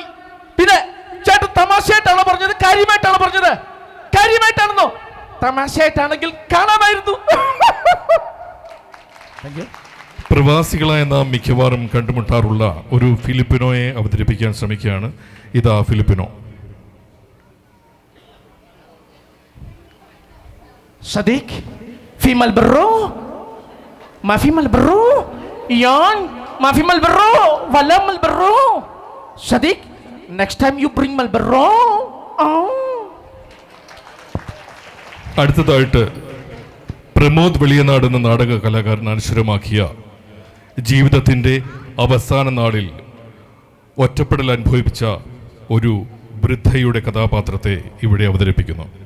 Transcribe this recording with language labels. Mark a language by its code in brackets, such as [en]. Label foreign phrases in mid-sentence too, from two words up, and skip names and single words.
[ml] പിന്നെ ചേട്ടൻ തമാശയായിട്ടാണോ പറഞ്ഞത്? കാര്യമായിട്ടാണോ പറഞ്ഞത്? കാര്യമായിട്ടാണെന്നോ? തമാശയായിട്ടാണെങ്കിൽ കാണാമായിരുന്നു. പ്രവാസികളായ നാം മിക്കവാറും കണ്ടുമുട്ടാറുള്ള ഒരു ഫിലിപ്പിനോയെ അവതരിപ്പിക്കാൻ ശ്രമിക്കുകയാണ്. ഇതാ ഫിലിപ്പിനോ. [ar] صديق في مالبرو ما في مالبرو يان ما في مالبرو ولا مالبرو صديق [en] next time you bring [ar] مالبرو. [ml] അടുത്തതായിട്ട് പ്രമോദ് വെളിയനാട് എന്ന നാടക കലാകാരൻ അനശ്വരമാക്കിയ ജീവിതത്തിൻ്റെ അവസാന നാളിൽ ഒറ്റപ്പെടൽ അനുഭവിപ്പിച്ച ഒരു വൃദ്ധയുടെ കഥാപാത്രത്തെ ഇവിടെ അവതരിപ്പിക്കുന്നു.